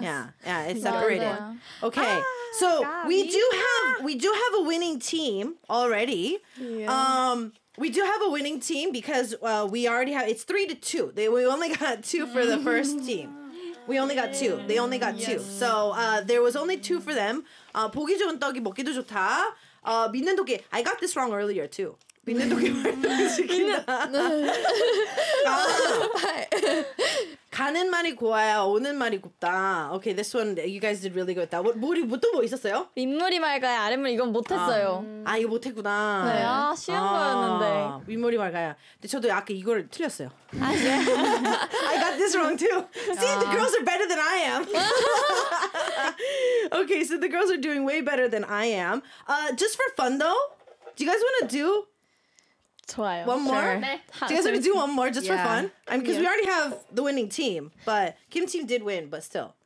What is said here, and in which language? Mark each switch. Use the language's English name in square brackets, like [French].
[English] yeah, yeah. It's separated. Yeah, yeah. Okay, so we do have a winning team already. Yeah. We do have a winning team because we already have. It's 3-2. We only got two for the first team. We only got two. They only got yes. two. So there was only two for them. [Korean] 보기 좋은 떡이 먹기도 좋다. 믿는 도끼. [English] I got this wrong earlier too. [Korean] 믿는 도끼 말도 시킨다. 가는 말이 고와야 오는 말이 곱다. [English] Okay, this one you guys did really good. [Korean] That. 또 뭐 있었어요? 윗물이 맑아야 아랫물 이건 못했어요. 아 이거 못했구나. 네, 아 쉬운 거였는데. 윗물이 맑아야. 근데 저도 아까 이거를 틀렸어요. 아 예. [English] I got this wrong too. See, the girls are better than I am. Okay, so the girls are doing way better than I am. Just for fun though, do you guys want to do? [Korean] 좋아요. [English] One more? Sure. Do you guys want to do one more just yeah. for fun? I mean, because yeah. we already have the winning team, but Kim team did win, but still.